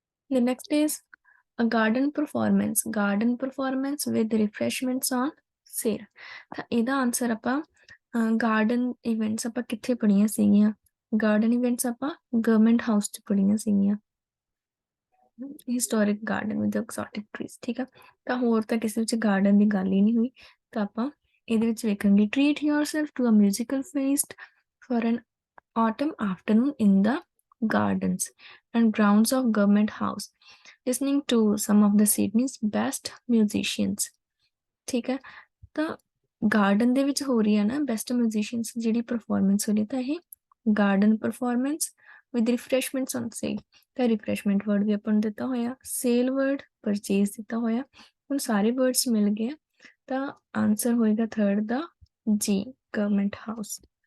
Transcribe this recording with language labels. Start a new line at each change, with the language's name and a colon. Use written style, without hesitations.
English: The next is a garden performance with refreshments on sale.
Punjabi: ਤਾਂ ਇਹਦਾ answer ਆਪਾਂ garden events ਆਪਾਂ ਕਿੱਥੇ ਪੜ੍ਹੀਆਂ ਸੀਗੀਆਂ ਗਾਰਡਨ ਇਵੈਂਟਸ ਆਪਾਂ ਗਵਰਨਮੈਂਟ ਹਾਊਸ 'ਚ ਪੜ੍ਹੀਆਂ ਸੀਗੀਆਂ।
English: historic garden with exotic trees,
Punjabi: ਠੀਕ ਆ। ਤਾਂ ਹੋਰ ਤਾਂ ਕਿਸੇ ਵਿੱਚ ਗਾਰਡਨ ਦੀ ਗੱਲ ਹੀ ਨਹੀਂ ਹੋਈ। ਤਾਂ ਆਪਾਂ ਇਹਦੇ ਵਿੱਚ ਵੇਖਾਂਗੇ
English: treat yourself to a musical feast for an autumn afternoon in the gardens and grounds of government house, listening to some of the Sydney's best musicians,
Punjabi: ਠੀਕ ਹੈ। ਤਾਂ ਗਾਰਡਨ ਦੇ ਵਿੱਚ ਹੋ ਰਹੀ ਹੈ ਨਾ ਬੈਸਟ ਮਿਊਜ਼ੀਸ਼ੀਅਨਸ ਜਿਹੜੀ ਪਰਫਾਰਮੈਂਸ ਹੋ ਰਹੀ, ਤਾਂ ਇਹ
English: Garden performance with refreshments on sale.
Punjabi: ਤਾਂ ਰਿਫਰੈਸ਼ਮੈਂਟ ਵਰਡ ਵੀ ਆਪਾਂ ਨੂੰ ਦਿੱਤਾ ਹੋਇਆ, ਸੇਲ ਵਰਡ, ਪਰਚੇਜ਼ ਦਿੱਤਾ ਹੋਇਆ। ਹੁਣ ਸਾਰੇ ਵਰਡਸ ਮਿਲ ਗਏ, ਤਾਂ ਆਨਸਰ ਹੋਏਗਾ ਥਰਡ ਦਾ ਜੀ, ਗਵਰਨਮੈਂਟ ਹਾਊਸ।